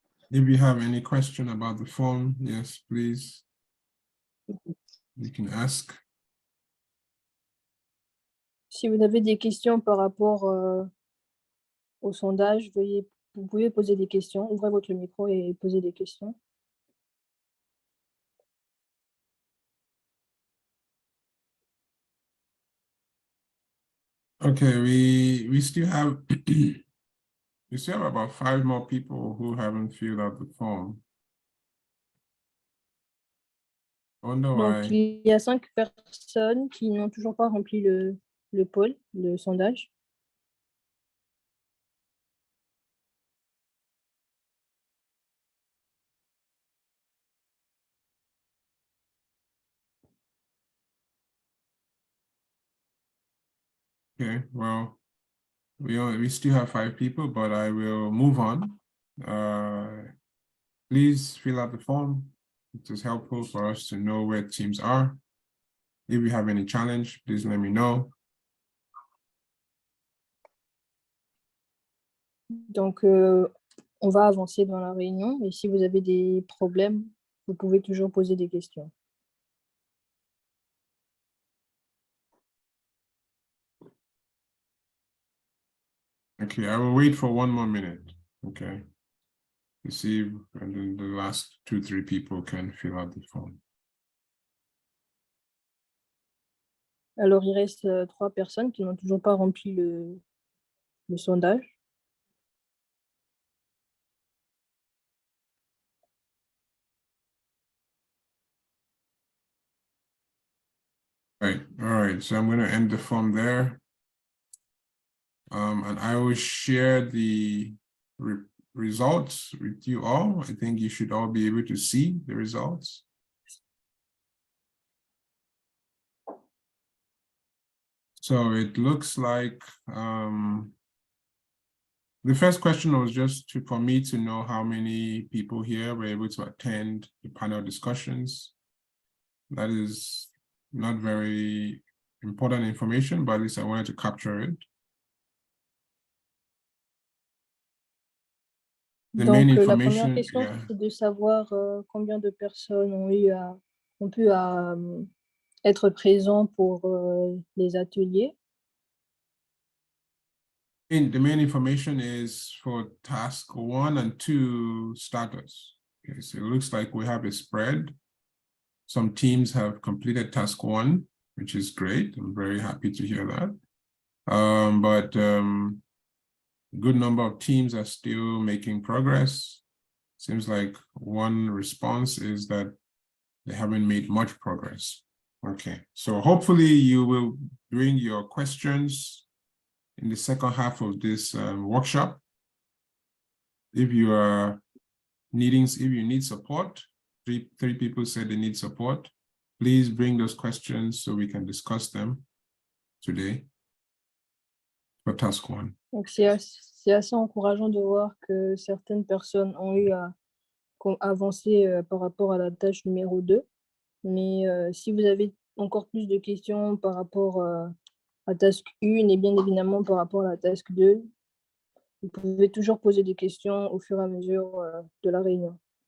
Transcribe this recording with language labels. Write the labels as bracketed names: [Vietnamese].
[English] If you have any question about the form, yes, please, you can ask. [French] Si vous avez des questions par rapport au sondage, vous pouvez poser des questions. Ouvrez votre micro et posez des questions. [English] Okay, we still have we still have about 5 more people who haven't filled out the form. I wonder [French] Donc, [English] why. [French] il y a 5 personnes qui n'ont toujours pas rempli le poll, le sondage. [English] Okay, well, we still have 5 people, but I will move on. Please fill out the form. It is helpful for us to know where teams are. If you have any challenge, please let me know. [French] Donc, on va avancer dans la réunion. Et si vous avez des problèmes, vous pouvez toujours poser des questions. [English] Okay, I will wait for 1 more minute. Okay. To see if and then the last 2, 3 people can fill out the form. [French] Alors, il reste 3 personnes qui n'ont toujours pas rempli le sondage. [English] Right. All right. So I'm going to end the form there. And I will share the results with you all. I think you should all be able to see the results. So it looks like the first question was just for me to know how many people here were able to attend the panel discussions. That is not very important information, but at least I wanted to capture it. [French] Donc, la première question, c'est de savoir combien de personnes ont pu être présents pour les ateliers. [English] The main information is for task 1 and 2 status. Okay, so it looks like we have a spread. Some teams have completed task 1, which is great. I'm very happy to hear that. But a good number of teams are still making progress. Seems like one response is that they haven't made much progress. Okay, so hopefully you will bring your questions in the second half of this workshop. If you need support, three people said they need support, please bring those questions so we can discuss them today for task 1. [French] Donc c'est assez encourageant de voir que certaines personnes ont eu à avancer par rapport à la tâche numéro 2. Mais si vous avez encore plus de questions par rapport à task 1 et bien évidemment par rapport à la task 2, vous pouvez toujours poser des questions au fur et à mesure de la réunion.